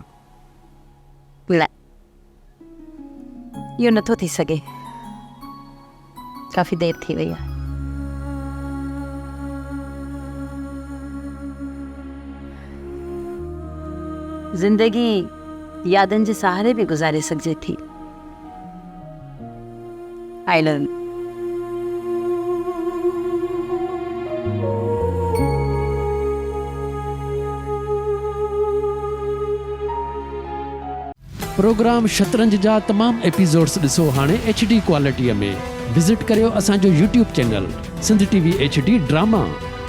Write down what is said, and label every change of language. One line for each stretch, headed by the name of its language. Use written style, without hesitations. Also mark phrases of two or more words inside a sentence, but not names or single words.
Sindhi: न, इहो नथो थी सघे। काफ़ी देरि थी वई आहे। ज़िंदगी यादनि जे सहारे बि गुज़ारे सघिजे थी।
English: I love you.
Sindhi: प्रोग्राम शतरंज जा तमाम एपिसोड्स ॾिसो हाणे HD क्वालिटीअ में। विज़िट करियो असांजो YouTube चैनल सिंध TV HD ड्रामा।